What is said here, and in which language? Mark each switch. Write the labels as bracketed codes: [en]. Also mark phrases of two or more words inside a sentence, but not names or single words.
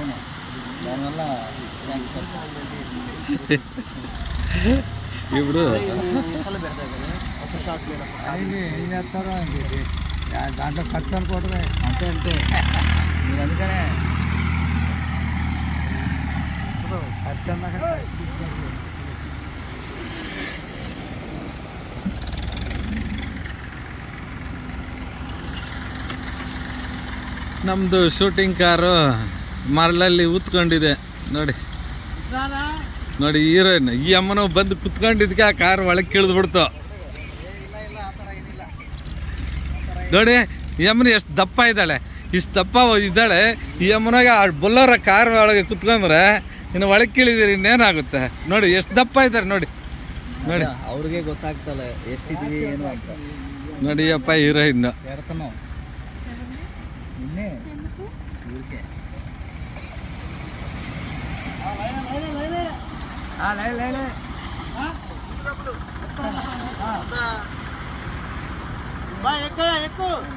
[te] ఇప్పుడు ఏం చేస్తారో దాంట్లో ఖర్చు అనుకోవటమే. అంతే అంతే. మీరు అందుకనే ఖర్చు అన్నాక [kn] ನಮ್ಮದು ಶೂಟಿಂಗ್ ಕಾರು ಮರಳಲ್ಲಿ ಉತ್ಕೊಂಡಿದೆ ನೋಡಿ. ನೋಡಿ ಹೀರೋಯಿನ್ ಈ ಅಮ್ಮನೂ ಬಂದು ಕುತ್ಕೊಂಡಿದ್ದಕ್ಕೆ ಆ ಕಾರ್ ಒಳಗೆ ಕಿಳಿದ್ಬಿಡ್ತು ನೋಡಿ. ಈ ಅಮ್ಮನ ಎಷ್ಟು ದಪ್ಪ ಇದ್ದಾಳೆ, ಇಷ್ಟು ದಪ್ಪ ಇದ್ದಾಳೆ. ಈ ಅಮ್ಮನಾಗ ಆ ಬೊಲ್ಲೋರ ಕಾರ್ ಒಳಗೆ ಕುತ್ಕೊಂಡ್ರೆ ಇನ್ನು ಒಳಗೆ ಕೀಳಿದಿರಿ ಇನ್ನೇನಾಗುತ್ತೆ ನೋಡಿ. ಎಷ್ಟು ದಪ್ಪ ಇದ್ದಾರೆ ನೋಡಿ. ನೋಡಿ ಅವ್ರಿಗೆ ಗೊತ್ತಾಗ್ತಲ್ಲ ಎಷ್ಟಿದೀವಿ ಏನು ಅಂತ. ನೋಡಿ ಅಪ್ಪ ಹೀರೋಯಿನ್ [te] ఎక్కు